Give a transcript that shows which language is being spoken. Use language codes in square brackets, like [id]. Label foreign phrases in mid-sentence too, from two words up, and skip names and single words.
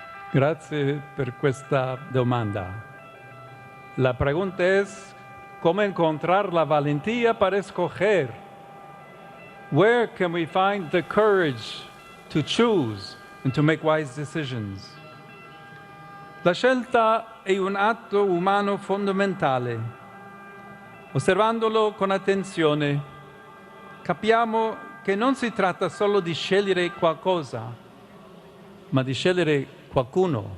[it] Grazie per questa domanda. [es] La pregunta es, ¿cómo encontrar la valentía para escoger? [en] Where can we find the courage to choose and to make wise decisions? [it] La scelta è un atto umano fondamentale. Osservandolo con attenzione, capiamo che non si tratta solo di scegliere qualcosa, ma di scegliere qualcuno.